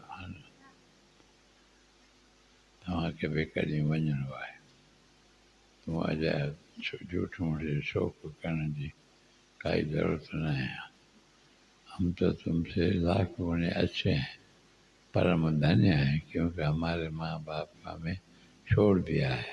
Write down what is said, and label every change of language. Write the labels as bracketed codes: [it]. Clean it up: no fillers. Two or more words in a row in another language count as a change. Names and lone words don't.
[sd] हाणे तव्हांखे बि कॾहिं वञिणो आहे। तूं अॼु झूठ मूठ शोक करण जी काई ज़रूरत न है। [hi] हम तो तुमसे लाख गुणे अच्छे हैं, परम धन्य हैं, क्योंकि हमारे माँ बाप हमें छोड़ दिया है।